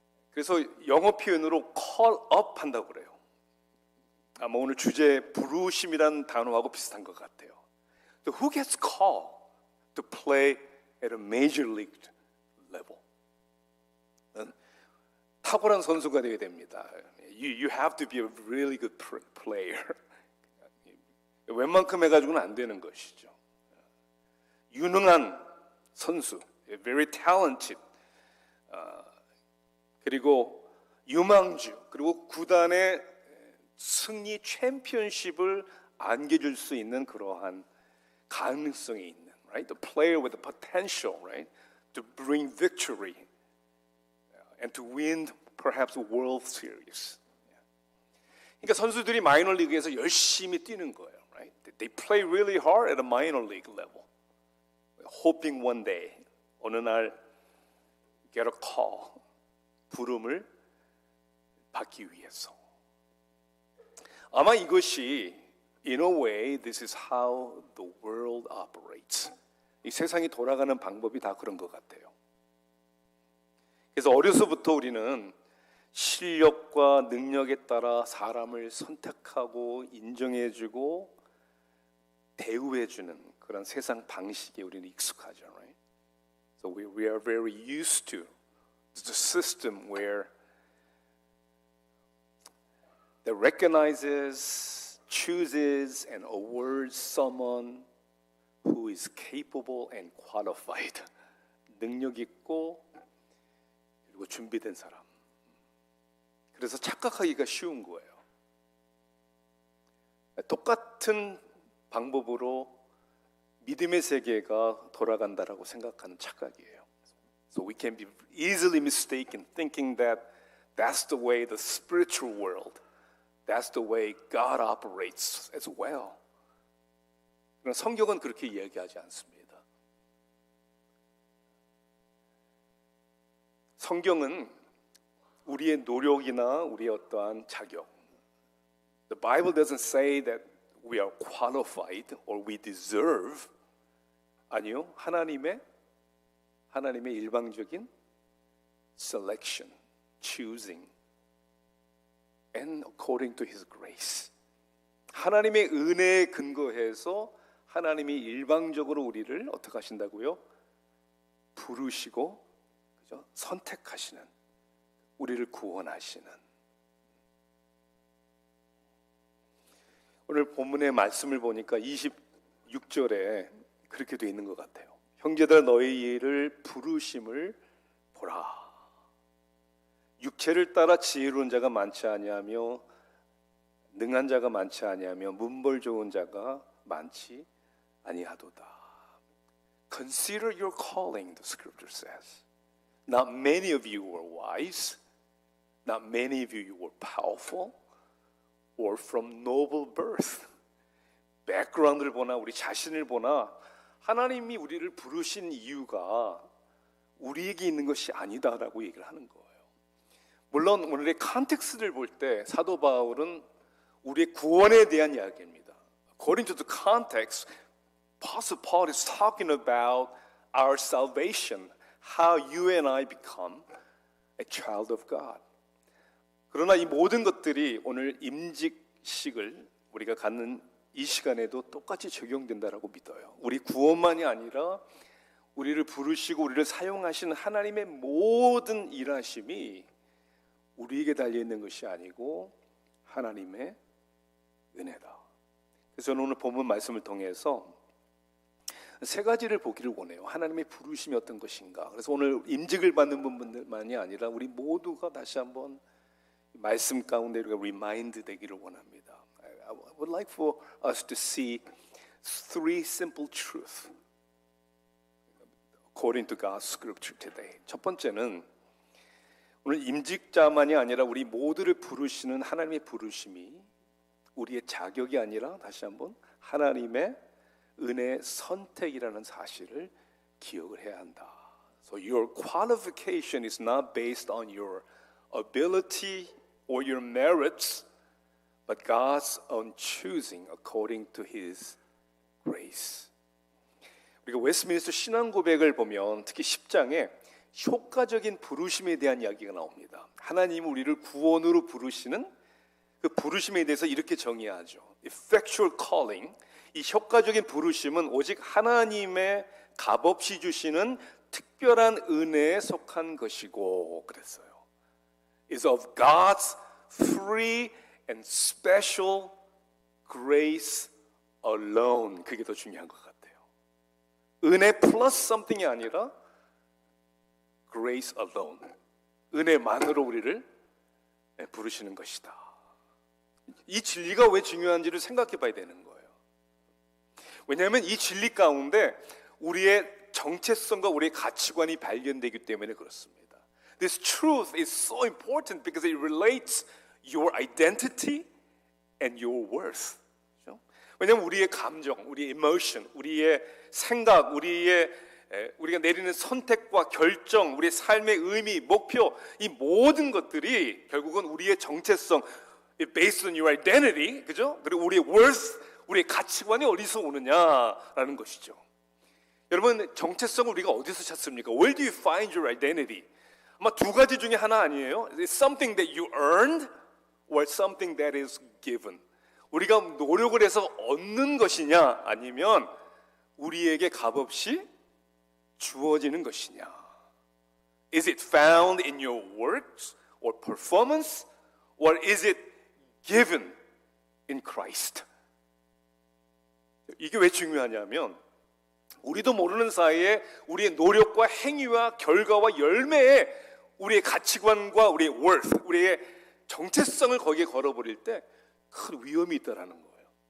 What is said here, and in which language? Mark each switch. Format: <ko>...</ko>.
<ko>그래서 영어 표현으로</ko> <en>call up</en> <ko>한다고 그래요. 아마 오늘 주제 부르심이라는 단어하고 비슷한 것 같아요.</ko> <en>So who gets called to play at a major league level?</en> <ko>탁월한 선수가 되어야 됩니다.</ko> <en>You have to be a really good player.</en> <ko>웬만큼 해가지고는 안 되는 것이죠. 유능한 선수,</ko> <en>very talented,</en> <ko>그리고 유망주, 그리고 구단의 승리 챔피언십을 안겨줄 수 있는 그러한 가능성이 있는, right?</ko> <en>The player with the potential, right, to bring victory and to win perhaps a World Series.</en> <ko>그러니까 선수들이 마이너 리그에서 열심히 뛰는 거예요, right?</ko> <en>They play really hard at a minor league level, hoping one day,</en> <ko>어느 날</ko> <en>get a call,</en> <ko>부름을 받기 위해서. 아마 이것이</ko> <en>in a way this is how the world operates.</en> <ko>이 세상이 돌아가는 방법이 다 그런 것 같아요. 그래서 어려서부터 우리는 실력과 능력에 따라 사람을 선택하고 인정해주고 대우해주는 그런 세상 방식에 우리는 익숙하죠, right?</ko> <en>So we are very used to the system where that recognizes, chooses, and awards someone who is capable and qualified.</en> <ko>능력 있고 그리고 준비된 사람. 그래서 착각하기가 쉬운 거예요. 똑같은 방법으로 믿음의 세계가 돌아간다라고 생각하는 착각이에요. So we can be easily mistaken thinking that that's the way the spiritual world, that's the way God operates as well. 그러나 성경은 그렇게 이야기하지 않습니다. 성경은 우리의 노력이나 우리의 어떠한 자격,</ko> <en>the Bible doesn't say that we are qualified or we deserve.</en> <ko>아니요, 하나님의 일방적인</ko> <en>selection, choosing, and according to His grace.</en> <ko>하나님의 은혜에 근거해서 하나님이 일방적으로 우리를 어떻게 하신다고요? 부르시고, 그죠? 선택하시는, 우리를 구원하시는. 오늘 본문의 말씀을 보니까 26절에 그렇게 돼 있는 것 같아요. 형제들아 너희를 부르심을 보라. 육체를 따라 지혜로운 자가 많지 아니하며 능한 자가 많지 아니하며 문벌 좋은 자가 많지 아니하도다.</ko> <en>Consider your calling, the scripture says. Not many of you were wise. Not many of you were powerful or from noble birth.</en> <ko>백그라운드를 보나 우리 자신을 보나 하나님이 우리를 부르신 이유가 우리에게 있는 것이 아니다라고 얘기를 하는 거예요. 물론 오늘의 컨텍스트를 볼 때 사도 바울은 우리의 구원에 대한 이야기입니다.</ko> <en>According to the context, Apostle Paul is talking about our salvation, how you and I become a child of God.</en> <ko>그러나 이 모든 것들이 오늘 임직식을 우리가 갖는 이 시간에도 똑같이 적용된다라고 믿어요. 우리 구원만이 아니라 우리를 부르시고 우리를 사용하신 하나님의 모든 일하심이 우리에게 달려있는 것이 아니고 하나님의 은혜다. 그래서 저는 오늘 본문 말씀을 통해서 세 가지를 보기를 원해요. 하나님의 부르심이 어떤 것인가. 그래서 오늘 임직을 받는 분들만이 아니라 우리 모두가 다시 한번 말씀 가운데 우리가 리마인드 되기를 원합니다.</ko> <en>I would like for us to see three simple truths according to God's scripture today.</en> <ko>첫 번째는 오늘 임직자만이 아니라 우리 모두를 부르시는 하나님의 부르심이 우리의 자격이 아니라 다시 한번 하나님의 은혜의 선택이라는 사실을 기억을 해야 한다.</ko> <en>So your qualification is not based on your ability or your merits, but God's own choosing according to His grace.</en> <ko>우리가 웨스트민스터 신앙 고백을 보면 특히 10장에 효과적인 부르심에 대한 이야기가 나옵니다. 하나님이 우리를 구원으로 부르시는 그 부르심에 대해서 이렇게 정의하죠.</ko> <en>Effectual calling,</en> <ko>이 효과적인 부르심은 오직 하나님의 값없이 주시는 특별한 은혜에 속한 것이고 그랬어요.</ko> <en>It's of God's free and special grace alone.</en> <ko>그게 더 중요한 것 같아요. 은혜 플러스 something이 아니라</ko> <en>grace alone.</en> <ko>은혜만으로 우리를 부르시는 것이다. 이 진리가 왜 중요한지를 생각해 봐야 되는 거예요. 왜냐하면 이 진리 가운데 우리의 정체성과 우리의 가치관이 발견되기 때문에 그렇습니다.</ko> <en>This truth is so important because it relates your identity and your worth.</en> <ko>그렇죠? 왜냐하면 우리의 감정, 우리의 emotion, 우리의 생각, 우리가 내리는 선택과 결정, 우리의 삶의 의미, 목표, 이 모든 것들이 결국은 우리의 정체성,</ko> <en>based on your identity,</en> <ko>그죠? 그리고 우리의 worth, 우리의 가치관이 어디서 오느냐라는 것이죠. 여러분, 정체성을 우리가 어디서 찾습니까?</ko> <en>Where do you find your identity?</en> <ko>아마 두 가지 중에 하나 아니에요?</ko> <en>It's something that you earned or something that is given.</en> <ko>우리가 노력을 해서 얻는 것이냐 아니면 우리에게 값없이 주어지는 것이냐.</ko> <en>Is it found in your works or performance or is it given in Christ?</en> <ko>이게 왜 중요하냐면 우리도 모르는 사이에 우리의 노력과 행위와 결과와 열매에 우리의 가치관과 우리의 worth, 우리의 정체성을 거기에 걸어버릴 때 큰 위험이 있다라는 거예요.</ko>